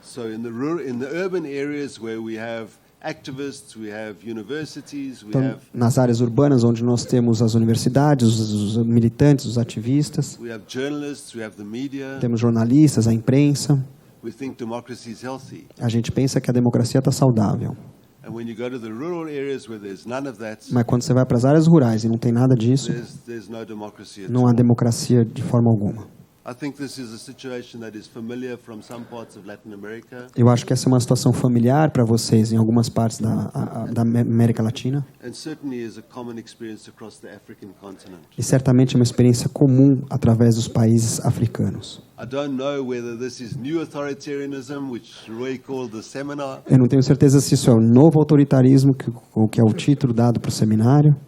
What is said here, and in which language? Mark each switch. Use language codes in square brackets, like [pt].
[en] So in the urban areas where we have activists, we have universities, we [pt] Então, [en] have [pt] nas áreas urbanas, onde nós temos as universidades, os militantes, os ativistas, [en] journalists, we have the media, [pt] temos jornalistas, a imprensa, [en] we think democracy is healthy. [pt] a gente pensa que a democracia está saudável. [en] And when you go to the rural areas where there's none of that, [pt] Mas quando você vai para as áreas rurais e não tem nada disso, [en] there's no democracy at [pt] não há [en] all. [pt] democracia de forma alguma. [en] I think this is a situation that is familiar from some parts of Latin America, [pt] Eu acho que essa é uma situação familiar para vocês em algumas partes da América Latina [en] and certainly is a common experience across the African continent. [pt] e certamente é uma experiência comum através dos países africanos. [en] I don't know whether this is new authoritarianism, which Roy called the seminar. [pt] Eu não tenho certeza se isso é o novo autoritarismo, que é o título dado para o seminário.